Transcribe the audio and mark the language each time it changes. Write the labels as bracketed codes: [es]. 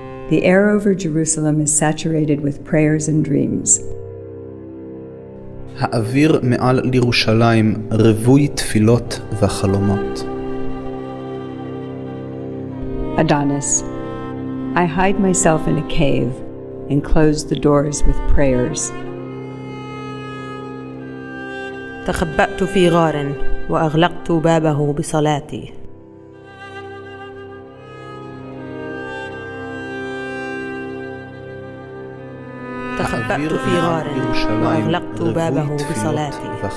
[en] The air over Jerusalem is saturated with prayers and dreams. [he] האוויר מעל לירושלים רווי תפילות וחלומות. [en] Adonis. I hide myself in a cave and close the doors with prayers. [ar] تخبأت في غار وأغلقت بابه بصلاتي. تخبأت في غار وأغلقت بابه بصلاتي.